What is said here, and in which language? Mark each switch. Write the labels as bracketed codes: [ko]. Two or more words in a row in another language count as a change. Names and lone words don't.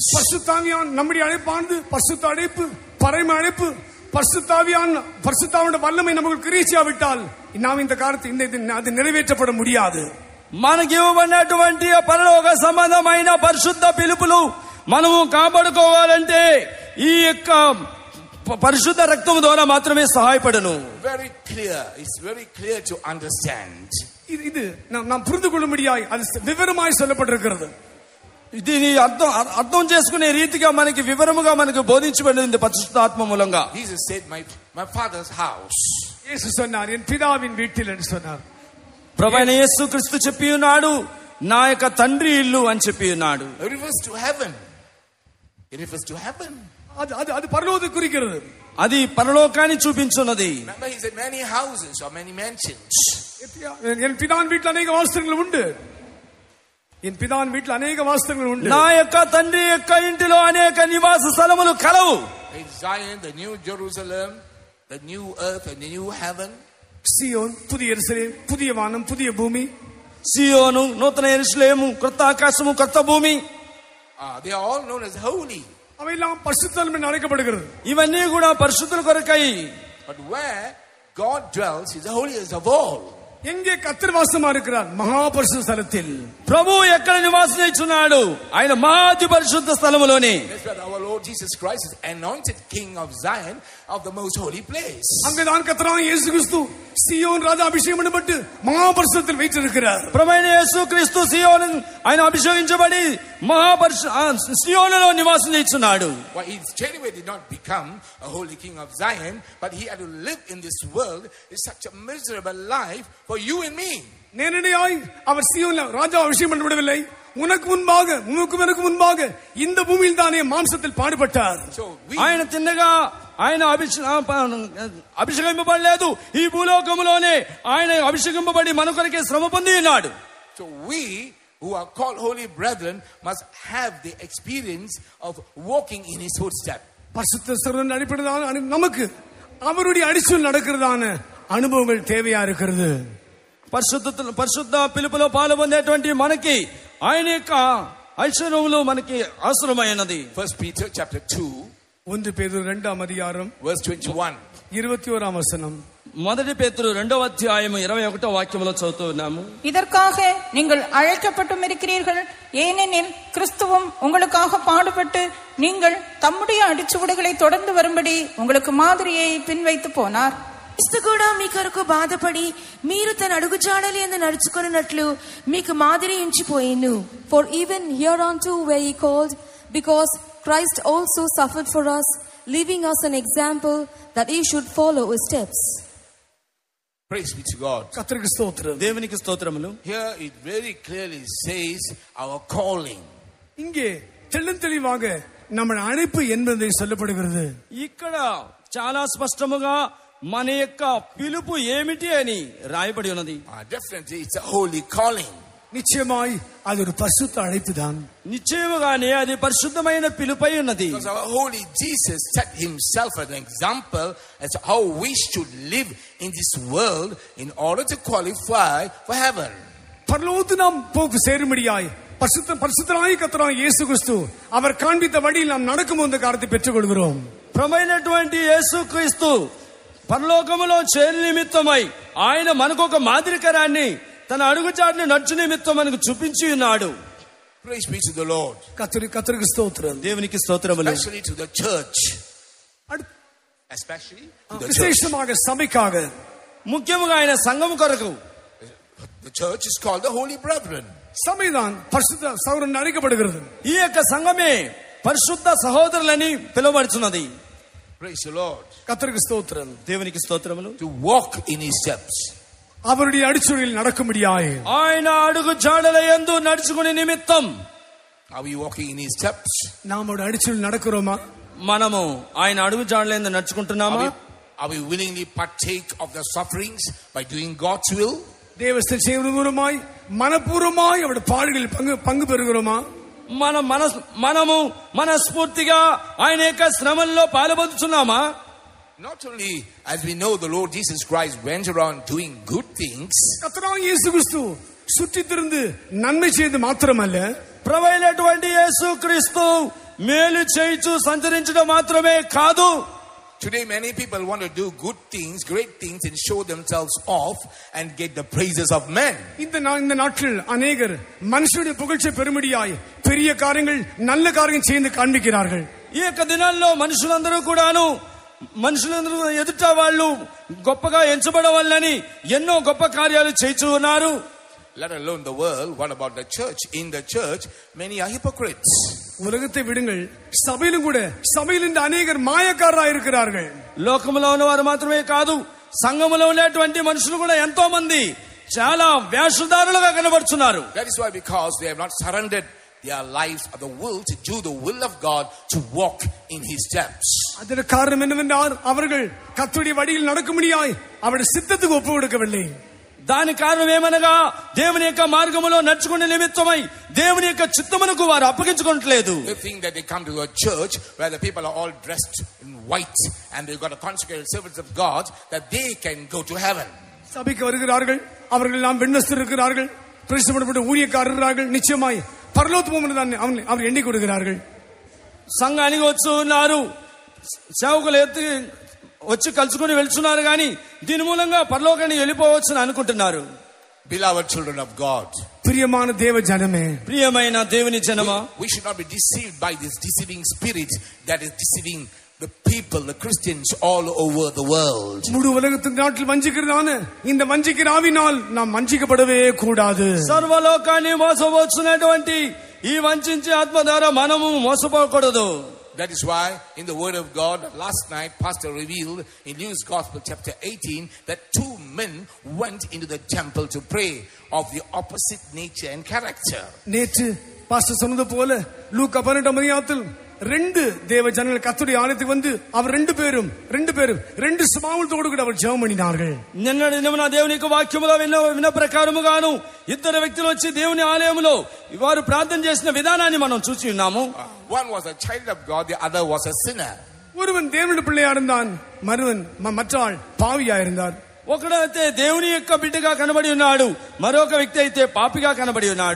[ta] பரிசுத்தாவியான் நம்முடைய அழைப்பானது பரிசுத்த அழைப்பு, பரம அழைப்பு, பரிசுத்தாவின் வல்லமை நமக்கு கிரீச்சியாவிட்டால் நாம் இந்த காரியத்தை அது நிறைவேற்றப்பட முடியாது. [te] మనకి ఇవ్వబడినటువంటి పరలోక సంబంధమైన పరిశుద్ధ పిలుపులు మనము కాపాడుకోవాలంటే ఈ యొక్క పరిశుద్ధ రక్తం ద్వారా మాత్రమే సహాయపడను. [en] Very clear, it's very clear to understand. [ta] இது நாம் புரிந்து கொள்ளும்படியாய் அது விவரமாய் சொல்லப்பட்டிருக்கிறது. [te] దీని అర్థం చేసుకునే రీతిగా మనకి వివరముగా మనకు బోధించబడింది పరిశుద్ధాత్మ మూలంగా. [en] Jesus said, my father's house. [ta] యేసు சொன்னார் என் பிதாவின் வீட்டில் என்று சொன்னார். [te] ప్రభువైన యేసుక్రీస్తు చెప్పి ఉన్నాడు నా యొక్క తండ్రి ఇల్లు అని చెప్పి ఉన్నాడు. [en] It refers to heaven. It refers to heaven. [ta] அது பரலோகத்தை குறிக்கிறது. [te] అది పరలోకాన్ని చూపించున్నది. [en] Remember he said many houses or many mansions. [ta] என் பிதாவின் வீட்டில் அநேக வாசஸ்தலங்கள் உண்டு. என் பிதாவின் வீட்டில் அநேக வாசஸ்தலங்கள் உண்டு. [te] నా యొక్క తండ్రి యొక్క ఇంటిలో అనేక నివాస స్థలములు కలవు. [en] In Zion, the new Jerusalem, the new earth and the new heaven. [ta] சீயோன், புதிய எருசலேமு, புதிய வானம், புதிய பூமி. [te] సియోను, నూతన యెరూషలేము, కొత్త ఆకాశము, కొత్త భూమి. [en] They are all known as holy. [ta] அவையெல்லாம் பரிசுத்தம் என்று அழைக்கப்படுகிறது. [te] ఇవన్నీ కూడా పరిశుద్ధుల కొరకై. [en] But where God dwells is the holiest of all. [ta] எங்கே கர்த்தர் வாசமா இருக்கிறார்? மகா பரிசுத்த ஸ்தலத்தில். [te] ప్రభువు ఎక్కడ నివాసం చేస్తున్నాడు? ఆయన మహాతి పరిశుద్ధ స్థలములోనే. [en] That's where our Lord Jesus Christ is anointed King of Zion of the most holy place. [ta] அங்கதான் கர்த்தராகிய இயேசு கிறிஸ்து சியோன் ராஜா அபிஷேகம் பண்ணப்பட்டு மகா பரிசுத்தத்தில் வைத்திருக்கிறார். [te] ప్రభువైన యేసుక్రీస్తు సియోను ఆయన అభిషేకించబడి సియోనులో నివాసం చేస్తున్నాడు. [en] Why he straightway did not become a holy king of Zion, but he had to live in this world is such a miserable life for you and me. [ta] நேரடியாய் அவர் சியோன்ல ராஜா அபிஷேகம் பண்ணப்படவில்லை, உனக்கு முன்பாக உனக்கும் எனக்கு முன்பாக இந்த பூமியில் தானே மாம்சத்தில் பாடுபட்டார். [te] ఆయన తిన్నగా ఆయన అభిషేకింపబడలేదు, ఈ భూలోకములోనే ఆయన అభిషేకింపబడి మన కొరకే శ్రమ పొంది ఉన్నాడు. [en] So we who are called holy brethren must have the experience of walking in his footsteps. [ta] பரிசுத்த சகோதரன் அடிப்படையிலான நமக்கு அவருடைய அடிச்சொல் நடக்கிறதான அனுபவங்கள் தேவையா இருக்கிறது. [te] పరిశుద్ధ పిలుపులో పాల్గొనేటువంటి మనకి ఆయన యొక్క ఐశ్వర్యములు మనకి అవసరమైనది. [en] 1 Peter chapter 2 [ta] 1 பேதுரு 2ஆம் அதிகாரம் [en] verse 21 [ta] 21ஆம் வசனம். [te] 1 பேதுரு 2వ అధ్యాయం 21వ వాక్యములో చదువుతున్నాము. [ta] இதற்காக நீங்கள் அழைக்கப்பட்டும் இருக்கிறீர்கள், ஏனெனில் கிறிஸ்துவும் உங்களுக்காக பாடுபட்டு நீங்கள் தம்முடைய அடிச்சுவடுகளை தொடர்ந்து வரும்படி உங்களுக்கு மாதிரியை பின்வைத்து போனார். [te] క్రీస్తు కూడా మీ కొరకు బాధపడి మీరు తన అడుగుజాడలి యందు నడుచుకొనున్నట్లు మీకు మాదిరి ఉంచిపోయెను. [en] For even hereunto were ye called, because Christ also suffered for us, leaving us an example that ye should follow his steps. Praise be to God. [ta] கர்த்தருக்கு ஸ்தோத்திரம். [te] దేవునికి స్తోత్రములు. [en] Here it very clearly says our calling. [ta] இங்கே தெளிவாக நம்ம அழைப்பு என்பதை சொல்லப்படுகிறது. [te] ఇక్కడ చాలా స్పష్టముగా మన యొక్క పిలుపు ఏమిటి అని రాయబడి ఉన్నది. [en] Definitely it's a holy calling. [ta] நிச்சயமாய் அது ஒரு பரிசுத்த அழைப்பு தான். [te] నిశ్చయముగానే అది పరిశుద్ధమైన పిలుపై ఉన్నది. [en] Because our holy Jesus set himself an example as to how we should live in this world in order to qualify for heaven. [ta] பரலோகத்துக்கு நாம் போக்கு சேரும்படியாய் பரிசுத்தராய் கர்த்தராகிய இயேசு கிறிஸ்து அவர் காண்பித்த வழியில் நாம் நடக்கும்போது இந்த காரியத்தை பெற்றுக் கொள்கிறோம். [te] ప్రభువైనటువంటి యేసుక్రీస్తు పరలోకములో చేరు నిమిత్తమై ఆయన మనకు ఒక మాదిరికరాన్ని తన అడుగుజాడని నడుచు నిమిత్తం మనకు చూపించి ఉన్నాడు. [en] Praise be to the Lord. [ta] கர்த்தருக்கு ஸ்தோத்திரம். [te] దేవునికి స్తోత్రములు. [en] Especially to the church. Especially to the church. [ta] விசேஷமாக சபைக்காக, [te] ముఖ్యముగా ఆయన సంఘము కొరకు. [en] The church is called the holy brethren. [ta] சபைதான் பரிசுத்த சகோதரன் அழைக்கப்படுகிறது. [te] ఈ యొక్క సంఘమే పరిశుద్ధ సహోదరులని పిలువబడుచున్నది. [en] Praise the Lord. [ta] கர்த்தருக்கு ஸ்தோத்திரம். [te] దేవునికి స్తోత్రములు. [en] To walk in his steps. [ta] அவருடைய அடிச்சுவடியில் நடக்கும்படியாய் [te] ఆయన అడుగు జాడల యందు నడుచుకునే నిమిత్తం. [en] Are we walking in his steps? [ta] நாம் அடிச்சுவடியில் நடக்கிறோமா? [te] మనము ఆయన అడుగు జాడల యందు నడుచుకుంటున్నామా? [en] Are we willingly partake of the sufferings by doing God's will? [ta] தேவஸ்தம் செய்வது மூலமாய் மனப்பூர்வமாய் அவருடைய பாடுகளில் பங்கு பெறுகிறோமா? [te] మనము మనస్ఫూర్తిగా ఆయన యొక్క శ్రమల్లో పాలుపంచుతున్నామా? [en] Not only as we know the Lord Jesus Christ went around doing good things. [ta] கர்த்தராகிய இயேசு கிறிஸ்து சுற்றித் திரிந்து நன்மை செய்து மாத்திரமல்ல, [te] ప్రభువైనటువంటి యేసుక్రీస్తు మేలు చేయుచు సంచరించడం మాత్రమే కాదు. [en] Today many people want to do good things, great things, and show themselves off and get the praises of men. [ta] இந்த நாட்டில் அநேகர் மனுஷனுடைய புகழ்ச்சி பெருமடியாய் பெரிய காரியங்கள் நல்ல காரியம் செய்து காண்பிக்கிறார்கள். [te] ఈ యొక్క దినాల్లో మనుషులందరూ ఎదుట వాళ్ళు గొప్పగా ఎంచబడవాలని ఎన్నో గొప్ప కార్యాలు చేస్తూ ఉన్నారు. [en] Let alone the world, what about the church? In the church many are hypocrites. [ta] உலகத்தை விடுங்கள், சபையிலும் கூட சபையில் இந்த அநேகர் மாயக்காரராய் இருக்கிறார்கள். [te] లోకములో ఉన్నవారు మాత్రమే కాదు, సంఘములో ఉన్నటువంటి మనుషులు కూడా ఎంతో మంది చాలా వేషధారులుగా కనబడుతున్నారు. [en] That is why, because they have not surrendered their lives of the will to do the will of God, to walk in his steps. [ta] அதற்கு காரணம் என்னவென்றால் அவர்கள் கர்த்தருடைய வழியில் நடக்கும்படியாய் அவருடைய சித்தத்துக்கு ஒப்பு கொடுக்கவில்லை. [te] దానికి కారణం ఏమనగా దేవుని యొక్క మార్గములో నడుచుకునే నిమిత్తమై దేవుని యొక్క చిత్తమునకు వారు అప్పగించుకోవట్లేదు. [en] They think that they come to a church where the people are all dressed in white and they've got a consecrated servants of God, that they can go to heaven. [ta] சபைக்கு வருகிறார்கள், அவர்கள் எல்லாம் விண்ணஸ்தர் இருக்கிறார்கள், பிரசித்தப்பட்ட ஊழியக்காரர் இருக்கிறார்கள், நிச்சயமாய் பரலோகத்துக்கு அவர் எண்ணி கொடுக்கிறார்கள். [te] సంఘానికి వచ్చి ఉన్నారు, సేవకులు ఎత్తి వచ్చి కలుసుకుని వెళ్తున్నారు, కానీ దీని మూలంగా పరలోకానికి వెళ్ళిపోవచ్చని అనుకుంటున్నారు. [en] Beloved children of God, [te] ప్రియమైన దేవ జనమే, ప్రియమైన దేవుని జనమా, [en] we should not be deceived by this deceiving spirit that is deceiving the people, the Christians all over the world. [ta] முழு உலகத்தின் நாட்டில் வஞ்சிக்கிறதான இந்த வஞ்சிக்கிற ஆவினால் நாம் வஞ்சிக்கப்படவே கூடாது. [te] సర్వలోకాన్ని మోసపోతున్నటువంటి ఈ వంచించే ఆత్మ ద్వారా మనము మోసపోకూడదు. [en] That is why in the word of God last night pastor revealed in Luke's Gospel chapter 18 that 2 men went into the temple to pray of the opposite nature and character. [ta] நேற்று பாஸ்டர் சொன்னது போல லூக்கா 18ஆம் அதிகாரத்தில் 2 தேவ ஜனங்கள் கர்த்தருடைய ஆலயத்துக்கு வந்து அவர் ரெண்டு பேரும் 2 சுபாவத்தோடு கூட அவர் ஜெபம் பண்ணினார்கள். [te] నిన్న దేవుని యొక్క వాక్యములో విన్న ప్రకారముగాను ఇద్దరు వ్యక్తులు వచ్చి దేవుని ఆలయములో వారు ప్రార్థన చేసిన విధానాన్ని మనం చూసి ఉన్నాము. [en] One was a child of God, the other was a sinner. [ta] ஒருவன் தேவனுடைய பிள்ளையா இருந்தான், மற்றவன் பாவியா இருந்தார். [te] ఒకడైతే దేవుని యొక్క బిడ్డగా కనబడి ఉన్నాడు, మరొక వ్యక్తి అయితే పాపిగా కనబడి ఉన్నాడు.